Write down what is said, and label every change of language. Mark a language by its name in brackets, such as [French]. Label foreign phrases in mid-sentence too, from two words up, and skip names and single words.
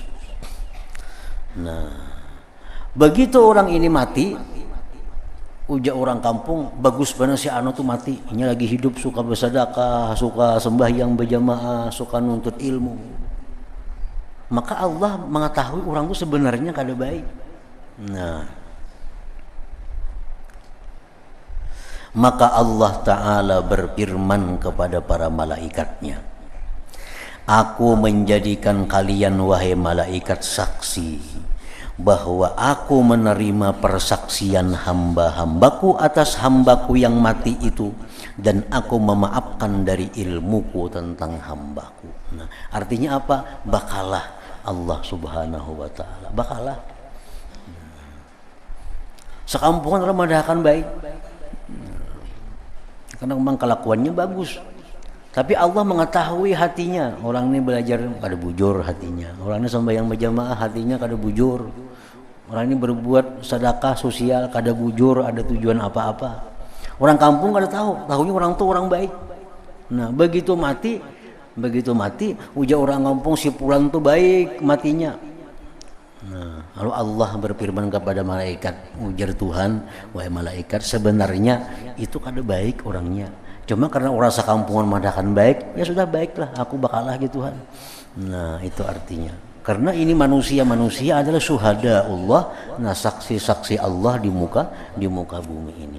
[Banjar] Nah, begitu orang ini mati, ujar orang kampung, bagus banget si anu tuh mati. [Indonesian] Ini lagi hidup suka bersedekah, suka sembahyang berjamaah, suka nuntut ilmu. Maka Allah mengetahui orang itu sebenarnya kada baik. Nah, Maka Allah Ta'ala berfirman kepada para malaikatnya, aku menjadikan kalian wahai malaikat saksi bahwa aku menerima persaksian hamba-hambaku atas hambaku yang mati itu, dan aku memaafkan dari ilmuku tentang hambaku. Nah, artinya apa? Bakalah Allah [Arabic] سبحانه وتعالى, [Indonesian] bakalah. Sekampungan orang mendahkan baik, karena memang kelakuannya bagus. [Banjar] Tapi Allah mengetahui hatinya. Orang ini belajar kada bujur hatinya. Orang ini sembahyang berjamaah hatinya kada bujur. Orang ini berbuat sedekah sosial kada bujur, ada tujuan apa-apa. Orang kampung kada tahu, tahunya orang tuh orang baik. Nah, begitu mati, ujar orang kampung si pulang tuh baik matinya. Nah, lalu Allah berfirman kepada malaikat, ujar Tuhan, wahai malaikat, sebenarnya itu kada baik orangnya. [Indonesian] Cuma karena orang sekampungan mengatakan baik, ya sudah baiklah, aku bakalah gitu Tuhan. Nah, itu artinya. Karena ini manusia adalah [Arabic] شهداء الله, [Indonesian] nah saksi-saksi Allah di muka bumi ini.